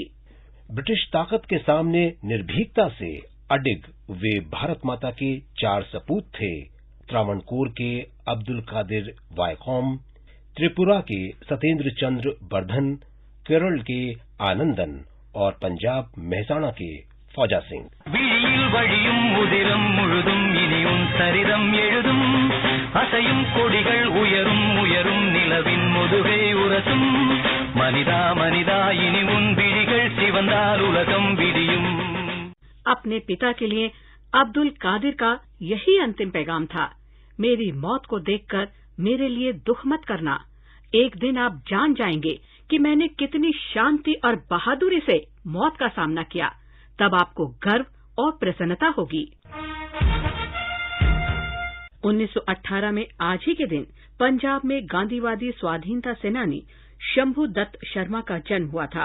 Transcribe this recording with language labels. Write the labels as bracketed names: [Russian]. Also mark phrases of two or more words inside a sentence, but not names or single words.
[Hindi] ब्रिटिश ताकत के सामने निर्भीकता से अडिग वे भारत माता के 4 सपूत थे। त्रावणकोर के अब्दुल कादिर वायकॉम, त्रिपुरा के सत्येंद्र चंद्र बर्धन, केरल के आनंदन और पंजाब मेहसाणा के फौजा सिंह। [Tamil] விழியில் வழியும் உதிரம் முழுதும் இனியும் சரிதம் எழுதும் அசையும் கொடிகள் உயரும் உயரும் நிலவின் முதுகை உரசும் மனிதா மனிதா இனி உன் விழிகள் சிவந்தால் உலகம் விடியும்। [Hindi] अपने पिता के लिए अब्दुल कादिर का यही अंतिम पैगाम था। मेरी मौत को देखकर मेरे लिए दुख मत करना। एक दिन आप जान जाएंगे कि मैंने कितनी शांति और बहादुरी से मौत का सामना किया। तब आपको गर्व और प्रसन्नता होगी। 1918 में आज ही के दिन पंजाब में गांधीवादी स्वाधीनता सेनानी शंभू दत्त शर्मा का जन्म हुआ था।